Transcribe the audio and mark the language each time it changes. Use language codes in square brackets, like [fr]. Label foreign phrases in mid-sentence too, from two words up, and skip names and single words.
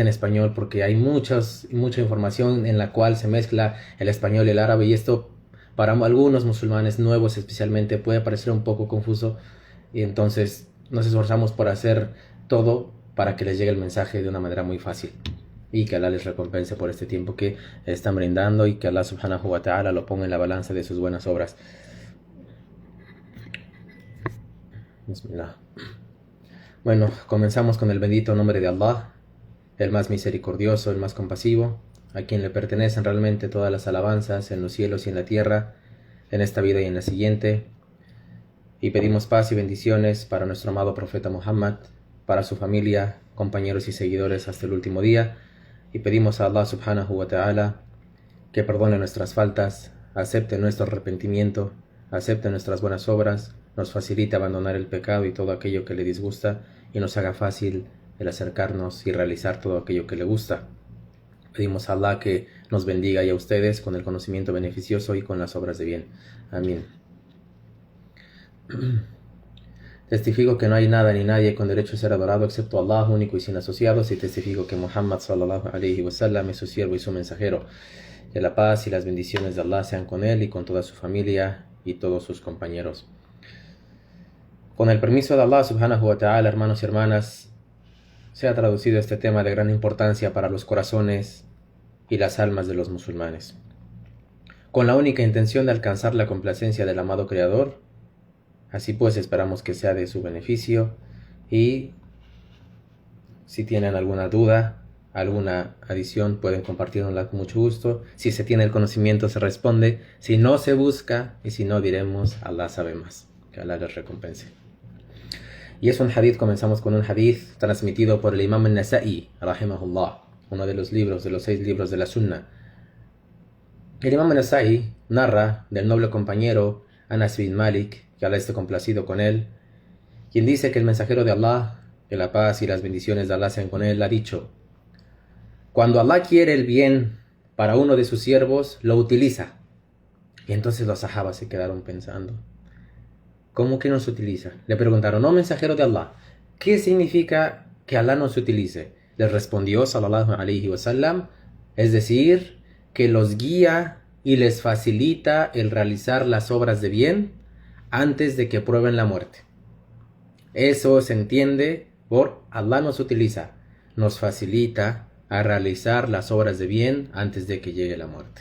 [es] en español, porque hay mucha información en la cual se mezcla el español y el árabe, y esto para algunos musulmanes nuevos especialmente puede parecer un poco confuso, y entonces nos esforzamos por hacer todo para que les llegue el mensaje de una manera muy fácil, y que Allah les recompense por este tiempo que están brindando, y que Allah [ar] سبحانه وتعالى [es] lo ponga en la balanza de sus buenas obras. Bismillah. Bueno, comenzamos con el bendito nombre de Allah, el más misericordioso, el más compasivo, a quien le pertenecen realmente todas las alabanzas en los cielos y en la tierra, en esta vida y en la siguiente. Y pedimos paz y bendiciones para nuestro amado profeta Muhammad, para su familia, compañeros y seguidores hasta el último día. Y pedimos a Allah [ar] سبحانه وتعالى [es] que perdone nuestras faltas, acepte nuestro arrepentimiento, acepte nuestras buenas obras, nos facilite abandonar el pecado y todo aquello que le disgusta, y nos haga fácil el acercarnos y realizar todo aquello que le gusta. Pedimos a Allah que nos bendiga y a ustedes con el conocimiento beneficioso y con las obras de bien. Amén. Testifico que no hay nada ni nadie con derecho a ser adorado excepto Allah, único y sin asociados, y testifico que Muhammad [ar] صلى الله عليه وسلم [es] es su siervo y su mensajero. Que la paz y las bendiciones de Allah sean con él y con toda su familia y todos sus compañeros. Con el permiso de Allah [ar] سبحانه وتعالى, [es] hermanos y hermanas, se ha traducido este tema de gran importancia para los corazones y las almas de los musulmanes, con la única intención de alcanzar la complacencia del amado Creador. Así pues, esperamos que sea de su beneficio y Si tienen alguna duda, alguna adición, pueden compartirnosla con mucho gusto. Si se tiene el conocimiento, se responde. Si no, se busca. Y si no, diremos, Allah sabe más. Que Allah les recompense. Y es un hadith, comenzamos con un hadith transmitido por el Imam al-Nasa'i, rahimahullah, uno de los 6 libros de la Sunna. El Imam al-Nasa'i narra del noble compañero Anas bin Malik, que Allah esté complacido con él, quien dice que el mensajero de Allah, que la paz y las bendiciones de Allah sean con él, ha dicho: cuando Allah quiere el bien para uno de sus siervos, lo utiliza. Y entonces los sahabas se quedaron pensando: ¿cómo que nos utiliza? Le preguntaron: no, mensajero de Allah, ¿qué significa que Allah nos utilice? Les respondió [ar] صلى الله عليه وسلم: [es] es decir, que los guía y les facilita el realizar las obras de bien antes de que prueben la muerte. Eso se entiende por Allah nos utiliza, nos facilita a realizar las obras de bien antes de que llegue la muerte.